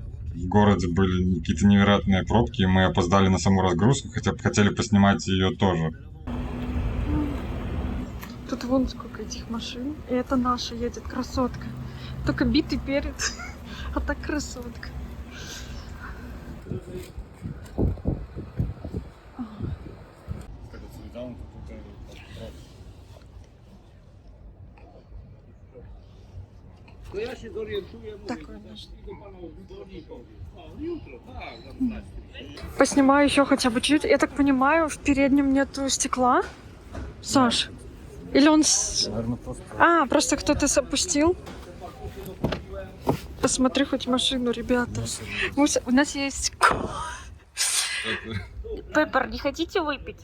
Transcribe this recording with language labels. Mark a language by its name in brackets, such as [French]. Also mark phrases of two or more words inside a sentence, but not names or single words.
[Russian] В городе были какие-то невероятные пробки, и мы опоздали на саму разгрузку, хотя бы хотели поснимать ее тоже. Тут вон сколько этих машин. И это наша едет, красотка. Только битый перед, а так красотка. [Polish] To ja się zorientuję, mówię, [Russian] Такой наш. [Polish] do pana dzwoni i powiem. O, jutro, tak, za 12. [Russian] Поснимаю еще хотя бы чуть. Я так понимаю, в переднем нету стекла. Саш, Или он... Наверное, просто... А, просто кто-то опустил. Посмотри хоть машину, ребята. У нас есть... Пеппер, не хотите выпить?